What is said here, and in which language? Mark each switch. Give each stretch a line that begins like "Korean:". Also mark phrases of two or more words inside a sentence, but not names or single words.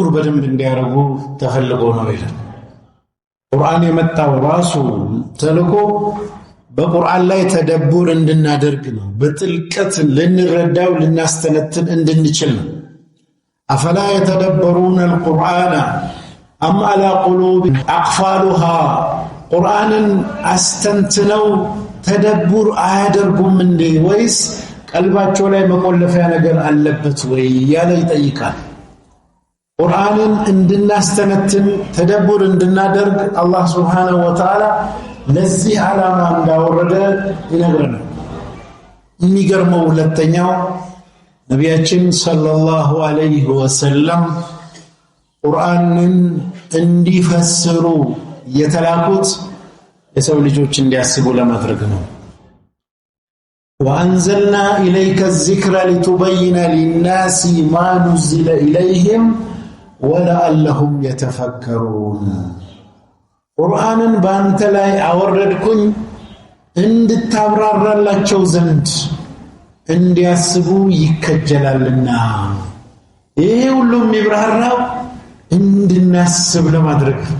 Amharic: በደንብ እንዲያረጉ ተፈልጎ ነው ይላል። ቁርአን የመጣው ራሱ ተልኮ በቁርአን ላይ ተደቡር እንድናደርግ ነው። በጥልቀት ልንረዳው ልናስተነትን እንድንችል ነው።
Arabic: أفلا يتدبرون القرآن أم على قلوب أقفالها
Amharic: ቁርአንን አስተንትነው ተደቡር አያደርጉም እንዴ? ወይስ ቀልባቸው ላይ መቆለፊያ ነገር አለበት ወይ ያለ ይጠይቃል። ቁርአንን እንድናስተነትን ተደቡር እንድናደርግ አላህ
Arabic: سبحانه وتعالى
Amharic: ለዚህ ዓላማ እንዳወረደ ይነግረናል። የሚገርመው ሁለተኛው ነቢያችን
Arabic: صلى الله عليه وسلم
Amharic: ቁርአንን እንዲፈስሩ የተላኩት የሰው ልጆች እንዲያስቡ ለማድረግ ነው።
Arabic: وأنزلنا إليك الذكر لتبين للناس ما نزل إليهم ولعلهم يتفكرون
Amharic: ቁርአንን ባንተ ላይ አወረድኩኝ እንድታብራራላቸው ዘንድ እንዲያስቡ ይከጀላልና ይሄ ሁሉም ይብራራው እንድናስብ ለማድረግ